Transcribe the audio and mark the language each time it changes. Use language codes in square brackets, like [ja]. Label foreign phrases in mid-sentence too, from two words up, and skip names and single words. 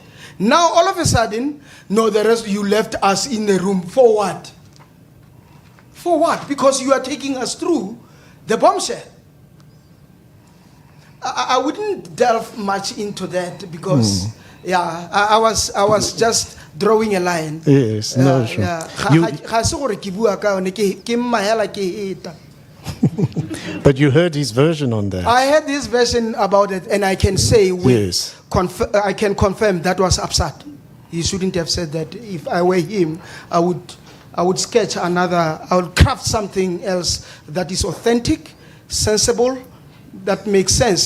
[en] Now all of a sudden, no, the rest, you left us in the room. For what? For what? Because you are taking us through the bombshell. I wouldn't delve much into that because, yeah, I was just drawing a line. Yes, no, sure. [tn] Ga se gore ke bua ka yone, ke mmahela ke eta. [en] But you heard his version on that. I had this version about it, and I can say Yes. I can confirm that was absurd. He shouldn't have said that. If I were him, I would sketch another. I would craft something else that is authentic, sensible, that makes sense.